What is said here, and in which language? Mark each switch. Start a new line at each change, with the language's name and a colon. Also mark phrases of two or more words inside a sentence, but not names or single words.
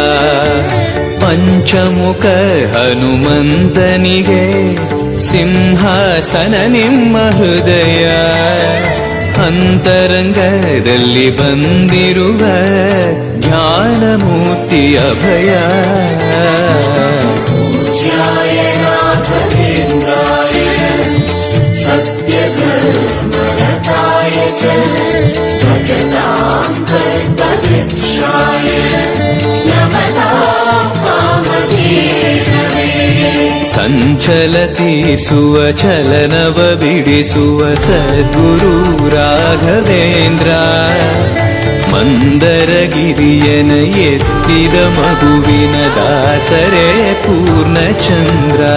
Kannada: ಪಂಚಮುಖ ಹನುಮಂತನಿಗೆ ಸಿಂಹಾಸನ ನಿಮ್ಮ ಹೃದಯ ಅಂತರಂಗದಲ್ಲಿ ಬಂದಿರುವ ಜ್ಞಾನಮೂರ್ತಿ ಅಭಯ
Sanskrit: पूज्याय राघवेन्द्राय सत्यधर्मरताय च भजतां कल्पवृक्षाय नमतां वामदेववे
Kannada: ಸಂಚಲತೀಸುವ ಚಲನವ ಬಿಡಿಸುವ ಸದ್ಗುರು ರಾಘವೇಂದ್ರ ಮಂದರಗಿರಿಯನ ಎತ್ತಿದ ಮಗುವಿನ ದಾಸರೇ ಪೂರ್ಣಚಂದ್ರ